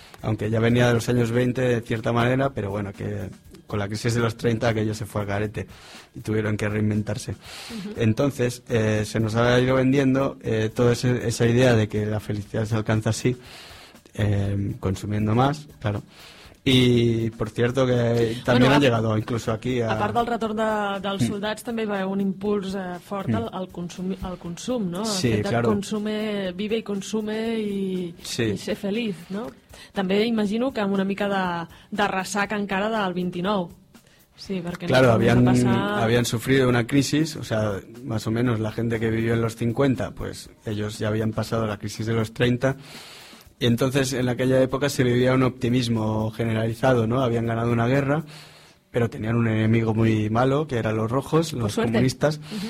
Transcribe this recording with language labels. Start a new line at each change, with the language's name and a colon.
Spanish: Aunque ya venía de los años 20 de cierta manera, pero bueno, que con la crisis de los 30 aquello se fue al garete y tuvieron que reinventarse. Entonces, se nos ha ido vendiendo toda esa idea de que la felicidad se alcanza así, consumiendo más, claro.
Catalan: I, per cert, que també han llegat inclús aquí... A part del retorn dels soldats, també hi va haver un impuls fort al consum, no?
Spanish: Sí, claro.
Catalan: El fet de
Spanish: vive y consume
Catalan: i ser feliç, no? També imagino que amb una mica de ressaca encara del 29. Sí, perquè...
Spanish: Claro, havien sufrido una crisis, o sea, más o menos la gente que vivió en los 50, pues ellos ya habían pasado la crisis de los 30... Y entonces, en aquella época se vivía un optimismo generalizado, ¿no? Habían ganado una guerra, pero tenían un enemigo muy malo, que eran los rojos, los comunistas.